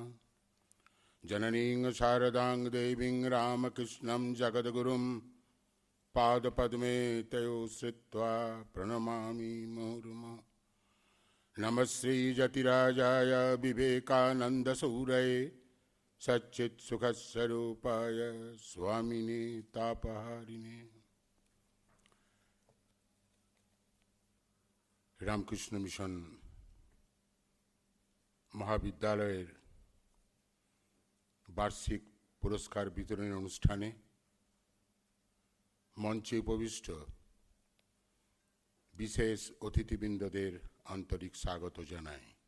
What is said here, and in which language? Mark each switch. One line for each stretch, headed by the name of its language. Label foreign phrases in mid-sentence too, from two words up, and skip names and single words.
Sanskrit: जननीं शारदां देवीं रामकृष्णं जगद्गुरुं पादपद्मे तयो श्रित्वा प्रणमामि मुहुर्मुहुः। नमः श्रीजतिराजाय विवेकानन्दसूरये सच्चित्सुखस्वरूपाय स्वामिने तापहारिणे।
Bangla: রামকৃষ্ণ মিশন মহাবিদ্যালয়ের বার্ষিক পুরস্কার বিতরণী অনুষ্ঠানে মঞ্চে উপবিষ্ট বিশেষ অতিথিবৃন্দদের আন্তরিক স্বাগত জানাই।